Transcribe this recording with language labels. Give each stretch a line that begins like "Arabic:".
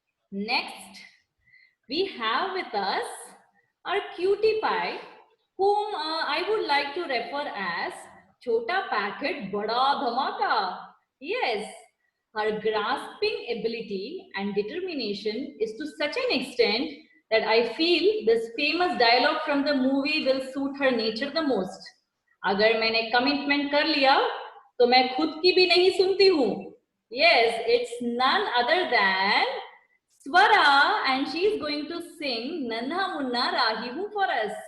English: Next, we have with us our cutie pie, whom I would like to refer as Chota Packet Bada Dhamaka. Yes, her grasping ability and determination is to such an extent that I feel this famous dialogue from the movie will suit her nature the most.
Hindi: अगर मैंने commitment कर लिया, तो मैं खुद की भी नहीं सुनती हूँ.
English: Yes, it's none other than Swara, and she is going to sing Nanha Munna Rahi Hu for us.